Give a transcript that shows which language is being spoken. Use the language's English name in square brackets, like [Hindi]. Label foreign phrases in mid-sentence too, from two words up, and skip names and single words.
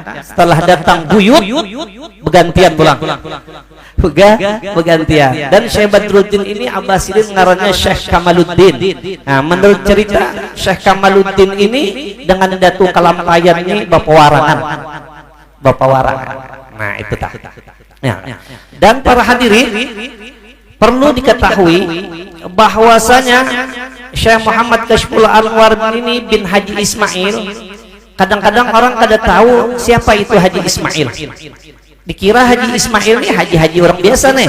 [Banjar] Setelah datang buyut, bergantian pulang. Bergantian. Dan Syekh Badruddin ini Abah Sidin ngarannya Syekh Kamaluddin. Nah, menurut cerita Syekh Kamaluddin ini dengan Datuk Kalampayan ini Bapak Warangan. Nah, itu tak. Ya. Dan para hadirin perlu diketahui bahwasanya Syekh Muhammad Kashful Anwar ini bin Haji Ismail, kadang-kadang orang kada tahu siapa itu Haji Ismail. Dikira Haji Ismail ini haji-haji orang biasa nih.